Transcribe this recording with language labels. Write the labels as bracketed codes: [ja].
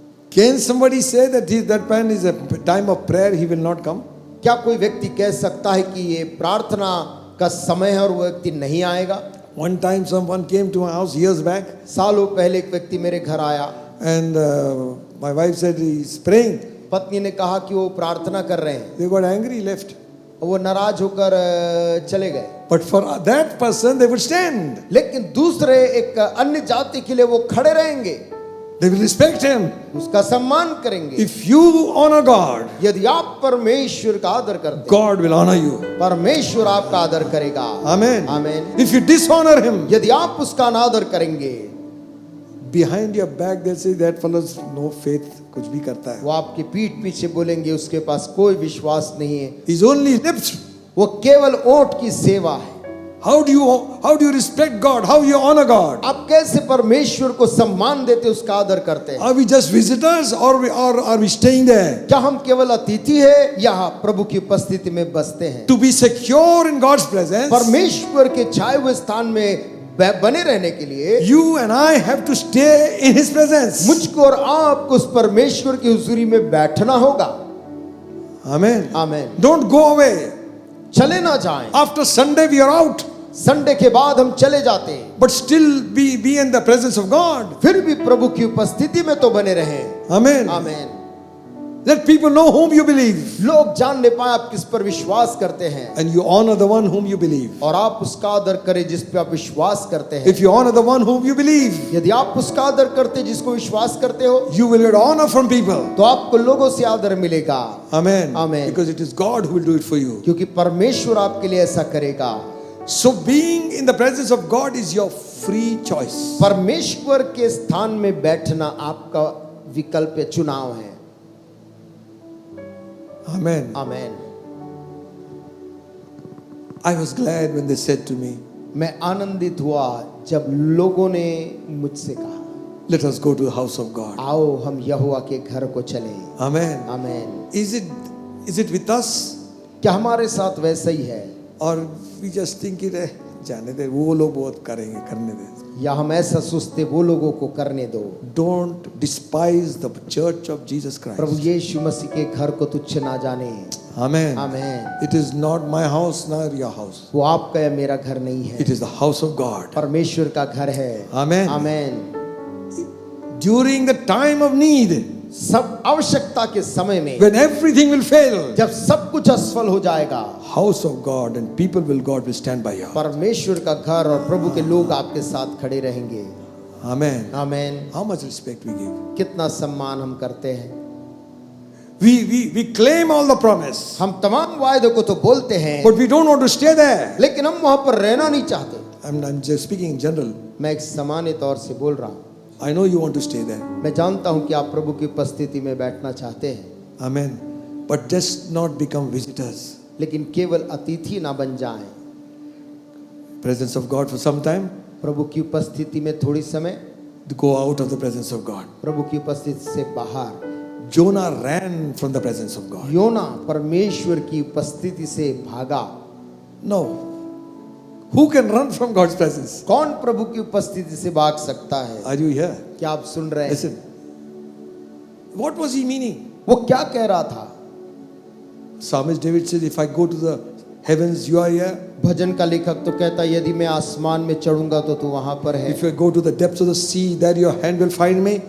[en] can somebody say that that man is a time of prayer, he will not come? [hi] क्या कोई व्यक्ति कह सकता है कि ये प्रार्थना का समय है और वो व्यक्ति नहीं आएगा? [en] One time someone came to my house years back [hi] सालों पहले एक व्यक्ति मेरे घर आया, [en] and my wife said he's praying. [hi] पत्नी ने कहा कि वो प्रार्थना कर रहे हैं। [en] They got angry, left. [hi] वो नाराज होकर चले गए। [en] But for that person, they would stand. [hi] लेकिन दूसरे एक अन्य जाति के लिए वो खड़े रहेंगे, [en] They will respect him. [hi] उसका सम्मान करेंगे। [en] If you honor God, [hi] यदि आप परमेश्वर का आदर करते हैं, [en] God will honor you. [hi] परमेश्वर आपका आदर करेगा। [en] Amen. [hi] Amen. [en] If you dishonor him, [hi] यदि आप उसका अनादर करेंगे, [en] behind your back they'll say that fellow's no faith, [hi] कुछ भी करता है. वो आपकी पीठ पीछे बोलेंगे उसके पास कोई विश्वास नहीं है, [en] His only lips. [hi] वो केवल ओठ की सेवा है। [en] How do you respect God? How you honor God? [hi] आप कैसे परमेश्वर को सम्मान देते, उसका आदर करते हैं? [en] Are we just visitors or are we staying there? [hi] क्या हम केवल अतिथि है या प्रभु की उपस्थिति में बसते हैं? [en] To be secure in God's presence, [hi] परमेश्वर के छाए हुए स्थान में बने रहने के लिए [en] you and I have to stay in His presence. [hi] मुझको और आपको उस परमेश्वर की हुजूरी में बैठना होगा। [en] Amen. [hi] Amen. [en] Don't go away. [hi] चले ना जाएं। [en] After Sunday we are out, [hi] Sunday के बाद हम चले जाते हैं, [en] but still be in the presence of God. [hi] फिर भी प्रभु की उपस्थिति में तो बने रहें। [en] Amen. [hi] Amen. [en] Let people know whom you believe, [hi] लोग जानने पाए आप किस पर विश्वास करते हैं, [en] and you honor the one whom you believe. [hi] और आप उसका आदर करें जिस पे आप विश्वास करते हैं। [en] If you honor the one whom you believe, [hi] यदि आप उसका आदर करते जिसको विश्वास करते हो, [en] you will get honor from people. [hi] तो आपको लोगों से आदर मिलेगा। [en] Amen. Amen. Because it is God who will do it for you. [hi] क्योंकि परमेश्वर आपके लिए ऐसा करेगा। [en] So being in the presence of God is your free choice. [hi] परमेश्वर के स्थान में बैठना आपका विकल्प या चुनाव है। [en] Amen. [hi] Amen. [en] I was glad when they said to me, [hi] मैं आनंदित हुआ जब लोगों ने मुझसे कहा, [en] let us go to the house of God. [hi] आओ हम यहोवा के घर को चले। [en] Amen. [hi] Amen. [en] Is it with us? [hi] क्या हमारे साथ वैसा ही है, [en] Or we just think it, [hi] जाने दे, वो लोग बहुत करेंगे, करने दे. या हम ऐसा सोचते वो लोगों को करने दो? [en] Don't despise the church of Jesus [hi] Prabhu [en] Christ. [hi] यीशु मसीह के घर को तुच्छ ना जाने। [en] Amen. [hi] Amen. [en] It is not my house nor your house. [hi] वो आपका या मेरा घर नहीं है, [en] It is the house of God. [hi] परमेश्वर का घर है। [en] Amen. [hi] Amen. [en] During the time of need, [hi] सब आवश्यकता के समय में, [en] when everything will fail, [hi] जब सब कुछ असफल हो जाएगा, [en] house of God and God will stand by you. [hi] परमेश्वर का घर और प्रभु के लोग आपके साथ खड़े रहेंगे। [en] Amen. [hi] Amen. [en] How much respect we give. [hi] कितना सम्मान हम करते हैं। [en] We claim all the promise, [hi] हम तमाम वायदों को तो बोलते हैं, [en] but we don't want to stay there. [hi] लेकिन हम वहां पर रहना नहीं चाहते। [en] I'm just speaking in general. [hi] मैं एक सामान्य तौर से बोल रहा हूँ। [en] I know you want to stay there. [hi] मैं जानता हूँ कि आप प्रभु की उपस्थिति में बैठना चाहते हैं, [en] Amen. But just not become visitors. [hi] लेकिन केवल अतिथि ना बन जाएं। [en] Presence of God for some time, [hi] प्रभु की उपस्थिति में थोड़ी समय, [en] to go out of the presence of God. [hi] प्रभु की उपस्थिति से बाहर। [en] Jonah ran from the presence of God. [hi] योना परमेश्वर की उपस्थिति से भागा। [en] No. Who can run from God's presence? [hi] कौन प्रभु की उपस्थिति से भाग सकता है? [en] Are you here? [hi] क्या आप सुन रहे हैं? [en] Listen. What was he meaning? [hi] वो क्या कह रहा था? [en] Psalmist David says, if I go to the heavens, you are here. [hi] भजन का लेखक तो कहता है यदि मैं आसमान में चढ़ूंगा तो तू वहां पर है। [en] If you go to the depths of the sea, there your hand will find me.